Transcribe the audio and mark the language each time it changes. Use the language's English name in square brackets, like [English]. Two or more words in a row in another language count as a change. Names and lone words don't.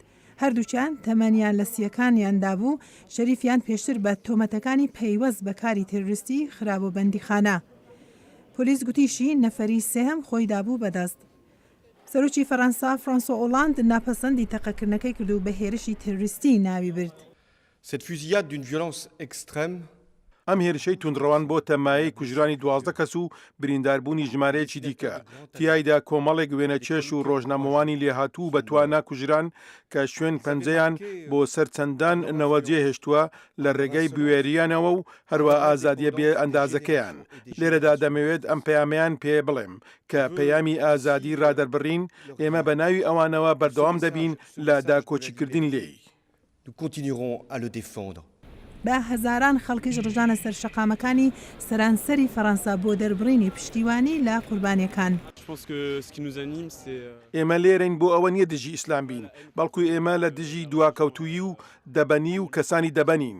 [Central Kurdish] هەردووچیان تەمەنیان لە سیەکانیاندا بوو شەریفیان پێشتر بە تۆمەتەکانی پەیوەست بە کاری تێروریستی خراپەبەندیخانە. پۆلیس گوتیشی نەفەری سێهم خۆی دابوو بەدەست. سەرۆکی فەڕەنسا فرانسۆ ئۆڵاند ناپەسەندی تەقەکردنەکەی کرد و بە هێرشی تێروریستی ناوی برد. [French] Cette fusillade d'une violence extrême [Central Kurdish] ئەم هێرشەی توندڕەوان بۆ تەمایەی کوژرانی 12 کەس و برینداربوونی ژمارەیەکی دیکە. تیایدا کۆمەڵێک وێنەچێش و ڕۆژنامەوانی لێهاتوو بە توانا کوژران کە شوێن پەنجەیان بۆ سەرچەندان نەوەجێ هێشتووە لە ڕێگەی بوێریانەوە و هەروە ئازادیە بێ ئەندازەکەیان. لێرەدا دەمەوێت ئەم پەیامیان پێ بڵێم کە پەیامی ئازادی ڕادەربڕین ئێمە بە ناوی ئەوانەوە بەردەوام دەبین لە داکۆچیکردن لێی. [French] Nous continuerons à le défendre. [Central Kurdish] بە هەزاران خەڵکیش ڕژانە سەر شەقامەکانی سەرانسەری فەڕەنسا بۆ دەربڕینی پشتیوانی لە قوربانیەکان. ئێمە لێرەین بۆ ئەوە نییە دژی ئیسلام بین، بەڵکو ئێمە لە دژی دواکەوتویی و دەبەنی و کەسانی دەبەنین.